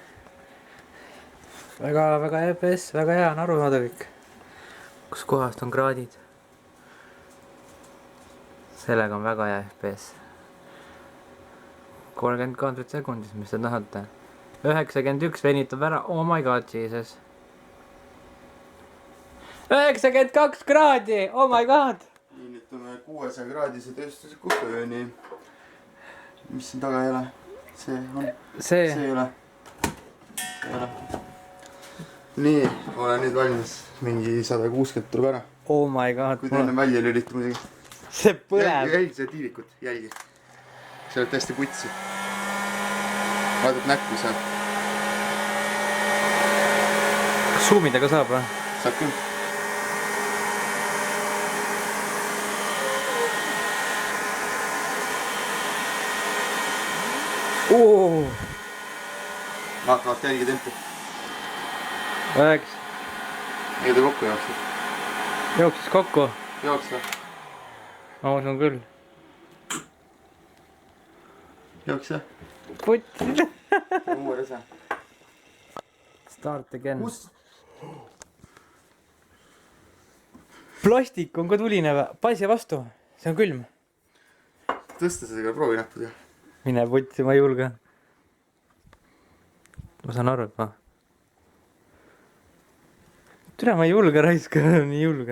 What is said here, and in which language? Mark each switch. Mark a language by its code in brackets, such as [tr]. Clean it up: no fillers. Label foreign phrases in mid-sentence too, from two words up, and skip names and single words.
[et] väga FPS, väga hea on aru saada kõik. kus kohast on kraadid. sellega on väga hea FPS. 30 kaadrit sekundis, mis te tahate. 91 venitab ära, [en] oh my god, jesus. [et] 92 kraadi, [en] oh my god. [et] liinitame 600 kraadise tööstusliku fööni. mis siin taga ei ole? see on. see ei ole. nii, olen nüüd valmis. mingi 160 tuleb ära. [en] oh my god. [et] kui ta enne välja lülita muidugi. see põleb. jälgi seda tiivikut, jälgi. sa oled täiesti putsi. vaatad näkku seal. kas suumida ka saab või? saab küll. vaata, jälgi tempi. Läks. ega ta kokku jookseb. jooksis kokku. jookse. ma usun küll. jookse. putt. uue rese. [en] Start again. [et] kus? plastik on ka tuline või? paisi vastu, see on külm. tõsta seda proovinäppudega. mine putsi, ma ei julge. ma saan aru, et ma. türa, ma ei julge raiska, nii julge.